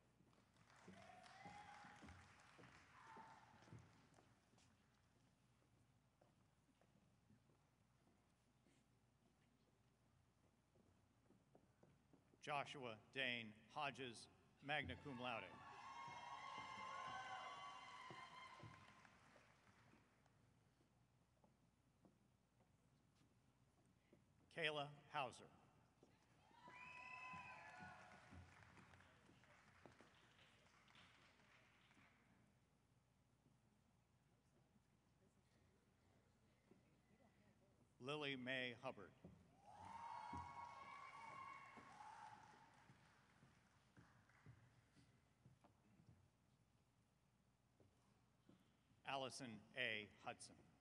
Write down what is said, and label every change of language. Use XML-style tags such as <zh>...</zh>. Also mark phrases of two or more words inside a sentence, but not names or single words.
<en>Joshua Dane Hodges,</en> <la>magna cum laude.</la> <en>Kayla Hauser. Lily Mae Hubbard. Allison A. Hudson.</en>